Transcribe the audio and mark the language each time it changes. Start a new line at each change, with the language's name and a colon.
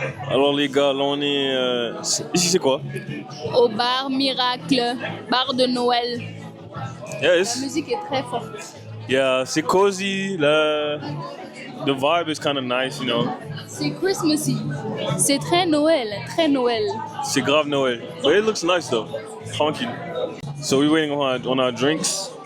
French: Alors les gars, là on est... ici c'est quoi? Au bar Miracle, bar de Noël. La
English: Yes.
French: musique est très forte. Yeah, c'est cozy.
English: The vibe is kind of nice, you know.
French: C'est Christmassy. C'est très Noël, très Noël. C'est grave Noël.
English: But it looks nice though. Tranquille. So we're waiting on our drinks.